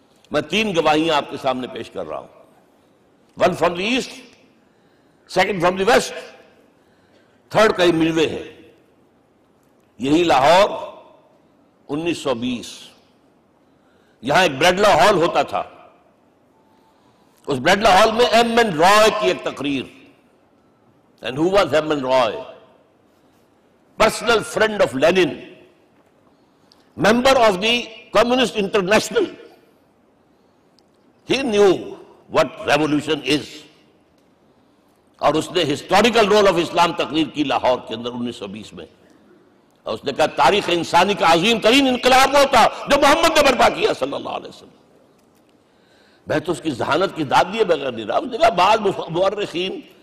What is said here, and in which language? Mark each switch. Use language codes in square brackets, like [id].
[ur] میں 3 گواہیاں آپ کے سامنے پیش کر رہا ہوں، 1 [en] from the east, [ur] 2 [en] from the west, [ur] 3 کئی ملوے ہیں۔ یہی لاہور 1920، یہاں ایک بریڈلا ہال ہوتا تھا، اس بریڈلا ہال میں ایم این رائے کی ایک تقریر۔ [en] And who was M. N. Roy? Personal friend of Lenin, member of the Communist International, He knew what revolution is. [ur] اور اس نے ہسٹوریکل رول آف اسلام تقریر کی لاہور کے اندر 1920 میں، اور اس نے کہا تاریخ انسانی کا عظیم ترین انقلاب وہ تھا جو محمد نے برپا کیا صلی اللہ علیہ وسلم۔ میں تو اس کی ذہانت کی داد دیے بغیر نہیں رہا۔ اس نے کہا بعض مورخین